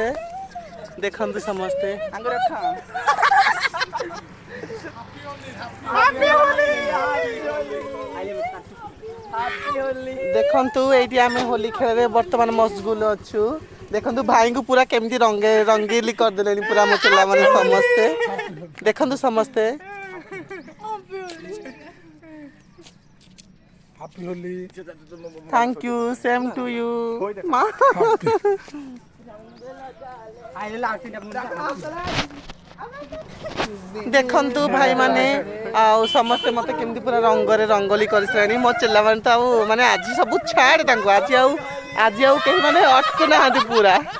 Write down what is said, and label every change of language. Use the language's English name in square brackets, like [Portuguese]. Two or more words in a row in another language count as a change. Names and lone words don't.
[Odia] ଦେଖନ୍ତୁ ସମସ୍ତେ ଦେଖନ୍ତୁ ଏଇଠି ଆମେ ହୋଲି ଖେଳରେ ବର୍ତ୍ତମାନ ମସଗୁଲ ଅଛୁ। ଦେଖନ୍ତୁ ଭାଇଙ୍କୁ ପୁରା କେମିତି ରଙ୍ଗେଇଲି କରିଦେଲେଣି ପୁରା ମୋ ଚେଲାମାନେ ସମସ୍ତେ। ଦେଖନ୍ତୁ ସମସ୍ତେ [English] Happy Holi. thank you same to you. [Odia] ଦେଖନ୍ତୁ ଭାଇମାନେ ଆଉ ସମସ୍ତେ ମତେ କେମିତି ପୁରା ରଙ୍ଗରେ ରଙ୍ଗୋଲି କରିସାରିଲେଣି। ମୋ ଚେଲାମାନେ ତ ଆଉ ମାନେ ଆଜି ସବୁ ଛାଡ ତାଙ୍କୁ ଆଜି ଆଉ କେହି ମାନେ ଅଟକୁ ନାହାନ୍ତି ପୁରା।